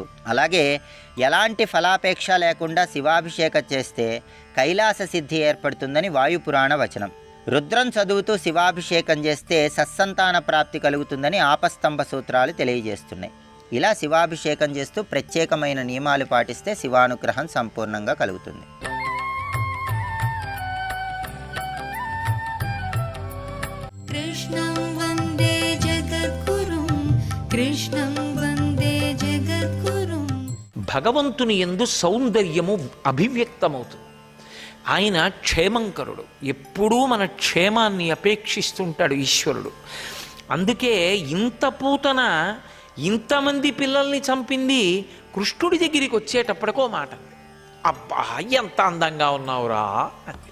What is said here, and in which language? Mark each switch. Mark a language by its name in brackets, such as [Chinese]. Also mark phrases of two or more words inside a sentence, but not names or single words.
[Telugu] అలాగే ఎలాంటి ఫలాపేక్ష లేకుండా శివాభిషేకం చేస్తే కైలాస సిద్ధి ఏర్పడుతుందని వాయుపురాణ వచనం. రుద్రం చదువుతూ శివాభిషేకం చేస్తే సత్సంతాన ప్రాప్తి కలుగుతుందని ఆపస్తంభ సూత్రాలు తెలియజేస్తున్నాయి. ఇలా శివాభిషేకం చేస్తూ ప్రత్యేకమైన నియమాలు పాటిస్తే శివానుగ్రహం సంపూర్ణంగా కలుగుతుంది. [Sanskrit] कृष्णं वन्दे जगद्गुरुं कृष्णं वन्दे जगद्गुरुं [Telugu] భగవంతుని యందు సౌందర్యము అభివ్యక్తమవుతుంది. ఆయన క్షేమంకరుడు, ఎప్పుడూ మన క్షేమాన్ని అపేక్షిస్తుంటాడు ఈశ్వరుడు. అందుకే ఇంత పూతన ఇంతమంది పిల్లల్ని చంపింది కృష్ణుడి దగ్గరికి వచ్చేటప్పటికో మాట అంది, అబ్బా ఎంత అందంగా ఉన్నావురా అంది.